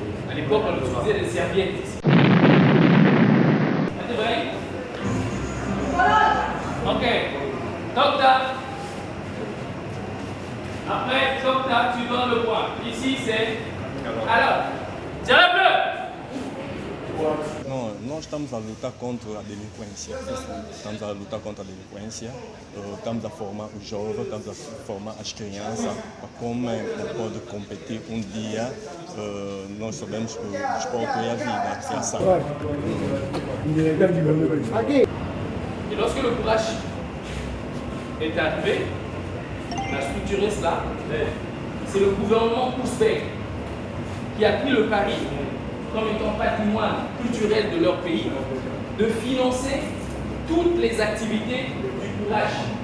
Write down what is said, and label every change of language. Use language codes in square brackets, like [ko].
[fr] À l'époque, on utilisait des serviettes ici. C'est vrai? Ok. Docta. Après, Docta, tu donnes le point. Ici, c'est. Alors, tirez bleu! [pt] Não, nós estamos a lutar contra a delinquência. Estamos a lutar contra a delinquência. Estamos a formar os jovens, estamos a formar as crianças para como pode competir um dia. Nós sabemos que o desporto é a vida, é a saúde. [fr] Et lorsque le courage est arrivé, on a structuré cela. C'est le gouvernement ouzbek qui a pris le pari, comme étant patrimoine culturel de leur pays, de financer toutes les activités du courage.